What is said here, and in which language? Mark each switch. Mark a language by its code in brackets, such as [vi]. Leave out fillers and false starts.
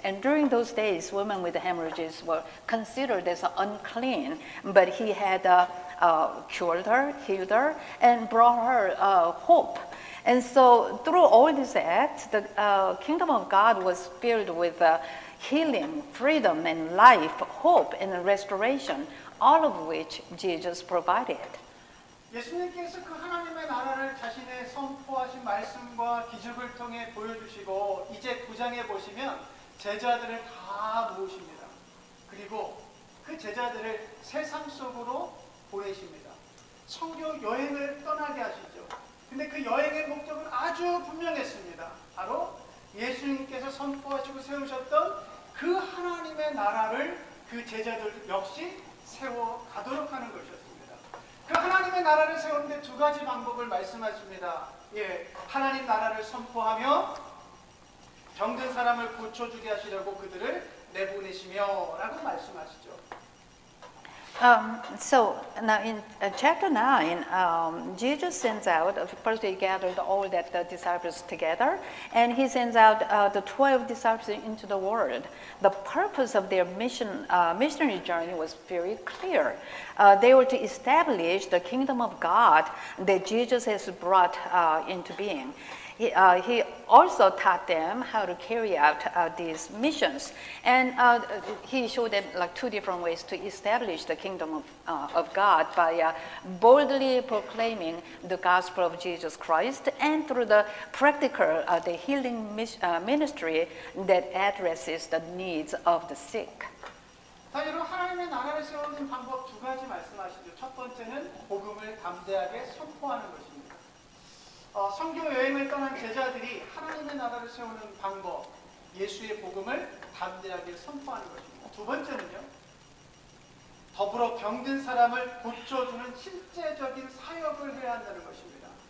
[en] And during those days, women with hemorrhages were considered as unclean, but he had cured her, healed her, and brought her hope. And so, through all these acts, the kingdom of God was filled with healing, freedom, and life, hope, and restoration. All of which Jesus provided. [ko] 예수님께서 그 하나님의 나라를 자신의 선포하신 말씀과 기적을 통해 보여주시고 이제 9장에 보시면 제자들을 다 모으십니다. 그리고 그 제자들을 세상 속으로 보내십니다. 선교 여행을 떠나게 하시죠. 근데 그 여행의 목적은 아주 분명했습니다. 바로 예수님께서 선포하시고 세우셨던 그 하나님의 나라를 그 제자들 역시 세워가도록 하는 것이었습니다. 그 하나님의 나라를 세우는데 두 가지 방법을 말씀하십니다. 예, 하나님 나라를 선포하며 병든 사람을 고쳐주게 하시려고 그들을 내보내시며 라고 말씀하시죠. [en] So now in chapter 9, Jesus sends out, first he gathered all the disciples together, and he sends out the 12 disciples into the world. The purpose of their missionary journey was very clear. They were to establish the kingdom of God that Jesus has brought into being. He also taught them how to carry out these missions, and he showed them like two different ways to establish the kingdom of God by boldly proclaiming the gospel of Jesus Christ, and through the practical, the healing ministry that addresses the needs of the sick. [ko] 자, 여러분 하나님의 나라를 세우는 방법 두 가지 말씀하시죠. 첫 번째는 복음을 담대하게 선포하는 것입니다. 선교 여행을 떠난 제자들이 하나님의 나라를 세우는 방법, 예수의 복음을 담대하게 선포하는 것입니다. 두 번째는요, 더불어 병든 사람을 고쳐주는 실제적인 사역을 해야 한다는 것입니다.